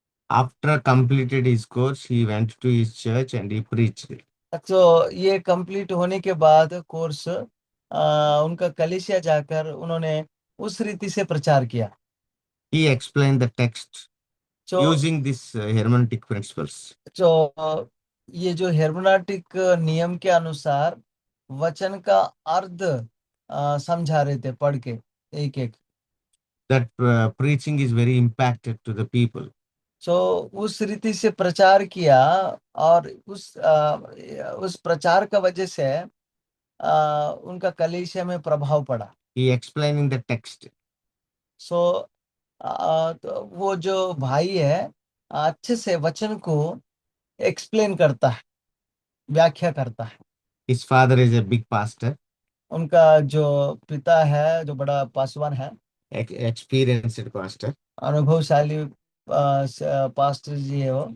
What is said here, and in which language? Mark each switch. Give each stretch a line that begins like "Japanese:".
English: After completed his course, he went to his church and he preached.
Hindi: तो ये complete होने के बाद कोर्स, उनका कलीसिया जाकर उन्होंने उस रीति से प्रचार किया।
English: He explained the text
Hindi: जो
English: using these hermeneutic principles.
Hindi: जो ये जो हेर्मेनेटिक नियम के अनुसार वचन का अर्थ समझा रहे थे पढ़ के, एक एक।
English: That preaching is very impacted to the people.
Hindi: सो उस रीति से प्रचार किया, और उस प्रचार का वजह से उनका कलीसिया में प्रभाव पड़ा।
English: He explaining the text.
Hindi: सो तो वो जो भाई है अच्छे से वचन को एक्सप्लेन करता है, व्याख्या करता है।
English: His father is a big pastor,
Hindi: उनका जो पिता है, जो बड़ा पासवान है,
English: experienced pastor.
Hindi: अनुभवशाली पास्टर जी है वो।